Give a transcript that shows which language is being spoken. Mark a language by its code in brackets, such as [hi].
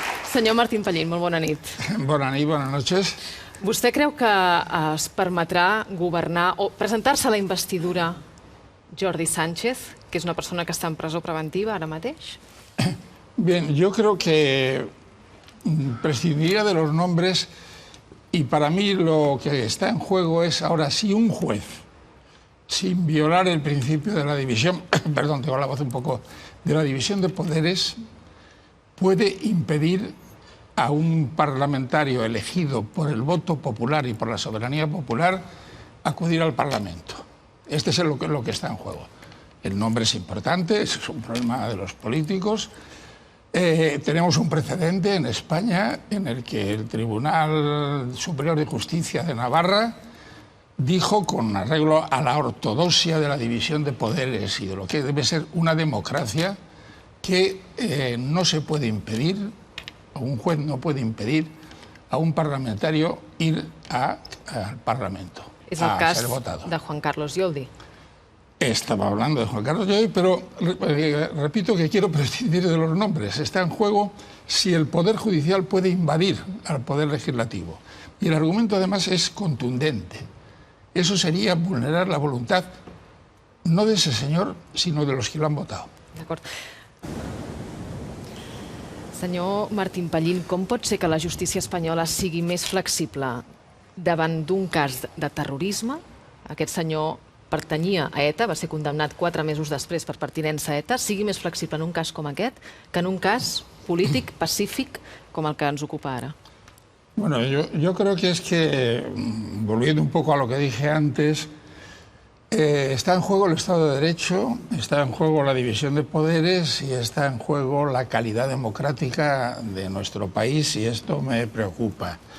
[ca] Senyor Martín Pallín, molt bona nit. Bona nit, [es] buenas noches. [ca] Vostè creu que es permetrà governar o presentar-se a la investidura Jordi Sánchez, que és una persona que està en presó preventiva ara mateix? [es] Bien, yo creo que prescindiría de los nombres y para mí lo que está en juego es ahora si un juez, sin violar el principio de la división, perdón, tengo la voz un poco, de la división de poderes, puede impedir a un parlamentario elegido por el voto popular y por la soberanía popular acudir al Parlamento. Este es lo que está en juego. El nombre es importante, es un problema de los políticos. Tenemos un precedente en España en el que el Tribunal Superior de Justicia de Navarra dijo, con arreglo a la ortodoxia de la división de poderes y de lo que debe ser una democracia, que no se puede impedir, o un juez no puede impedir a un parlamentario ir al Parlamento. [ca] És el cas de Juan Carlos Lloldi. [es] Estaba hablando de Juan Carlos Lloldi, pero repito que quiero prescindir de los nombres. Está en juego si el Poder Judicial puede invadir al Poder Legislativo. Y el argumento además es contundente. Eso sería vulnerar la voluntad no de ese señor, sino de los que lo han votado. [ca] D'acord. Senyor Martín Pallín, com pot ser que la justícia espanyola sigui més flexible davant d'un cas de terrorisme? Aquest senyor pertanyia a ETA, va ser condemnat 4 mesos després per pertinença a ETA, sigui més flexible en un cas com aquest que en un cas polític, pacífic, com el que ens ocupa ara? [es] Bueno, yo creo que es que, volviendo un poco a lo que dije antes, está en juego el Estado de Derecho, está en juego la división de poderes y está en juego la calidad democrática de nuestro país y esto me preocupa.